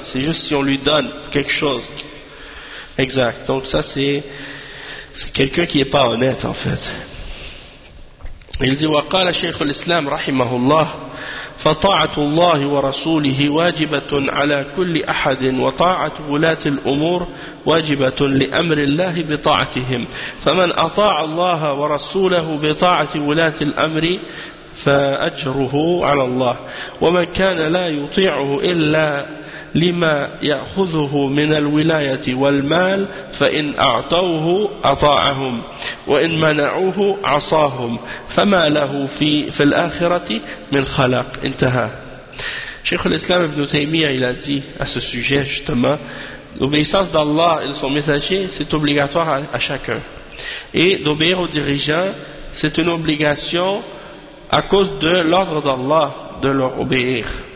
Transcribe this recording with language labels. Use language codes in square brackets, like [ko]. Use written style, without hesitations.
[fr] C'est juste si on lui donne quelque chose. Exact. Donc ça, c'est quelqu'un qui n'est pas honnête, en fait. Il dit, [ar] وقال شيخ الإسلام رحمه الله فطاعة الله ورسوله واجبة على كل أحد وطاعة ولاة الأمور واجبة لأمر الله بطاعتهم فمن أطاع الله ورسوله بطاعة ولاة الأمر فأجره على الله ومن كان لا يطيعه إلا لما يأخذه من الولاية والمال فإن أعطوه أطاعهم وإن منعوه عصاهم فما له في الآخرة من خلق انتهى. [fr] شيخ الإسلام ابن تيمية il a dit à ce sujet justement, l'obéissance d'Allah et de son messager c'est obligatoire à chacun, et d'obéir aux dirigeants c'est une obligation à cause de l'ordre d'Allah de leur obéir.